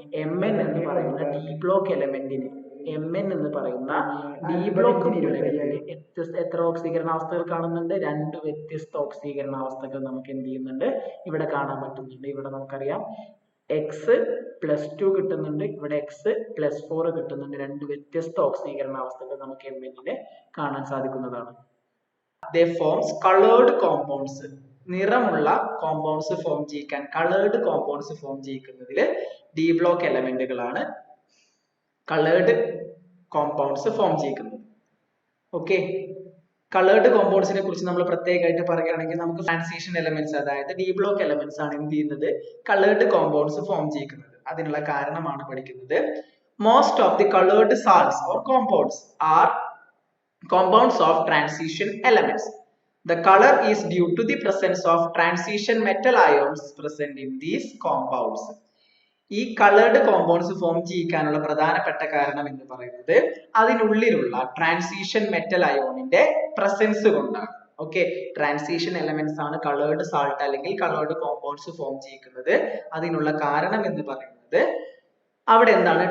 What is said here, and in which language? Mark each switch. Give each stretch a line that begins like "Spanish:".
Malayalam: Mn എന്ന് പറയുന്ന D block എലമെന്റിന്, Mn എന്ന് പറയുന്ന ഡി ബ്ലോക്ക് മൂലകത്തിന് എത്ര ഓക്സീകരണാവസ്ഥകൾ കാണുന്നുണ്ട്? 2 വ്യത്യസ്ത ഓക്സീകരണാവസ്ഥകൾ നമുക്ക് എന്ത് ചെയ്യുന്നുണ്ട്? ഇവിടെ കാണാൻ പറ്റുന്നുണ്ട്. ഇവിടെ നമുക്കറിയാം X +2 കിട്ടുന്നുണ്ട്, ഇവിടെ X +4 കിട്ടുന്നുണ്ട്. 2 വ്യത്യസ്ത ഓക്സീകരണാവസ്ഥകൾ നമുക്ക് Mn-ന് കാണാൻ സാധിക്കുന്നതാണ്.
English: They forms colored compounds.
Malayalam: നിറമുള്ള കോമ്പൗണ്ട്സ് ഫോം ചെയ്യിക്കാൻ, coloured compounds form ചെയ്യിക്കുന്നതിൽ D block എലമെന്റുകളാണ് coloured compounds form ചെയ്യിക്കുന്നത്. Okay, coloured കോമ്പൗണ്ട്സിനെ കുറിച്ച് നമ്മൾ പ്രത്യേകമായിട്ട് പറയുകയാണെങ്കിൽ നമുക്ക് ട്രാൻസിഷൻ എലമെന്റ്സ്, അതായത് ഡി ബ്ലോക്ക് എലമെന്റ്സ് ആണ് എന്ത് ചെയ്യുന്നത്? Coloured compounds form ചെയ്യിക്കുന്നത്. അതിനുള്ള കാരണമാണ് പഠിക്കുന്നത്.
English: Most of the coloured salts or compounds are compounds of transition elements. The color is due to the presence of transition metal ions present in these compounds.
Malayalam: ഈ coloured compounds form ചെയ്യിക്കാനുള്ള പ്രധാനപ്പെട്ട കാരണം എന്ന് പറയുന്നത് അതിനുള്ളിലുള്ള transition metal അയോണിന്റെ presence കൊണ്ടാണ്. Okay, transition elements ആണ് coloured salt അല്ലെങ്കിൽ coloured compounds form ചെയ്യിക്കുന്നത്. അതിനുള്ള കാരണം എന്ന് പറയുന്നത് അവിടെ എന്താണ്?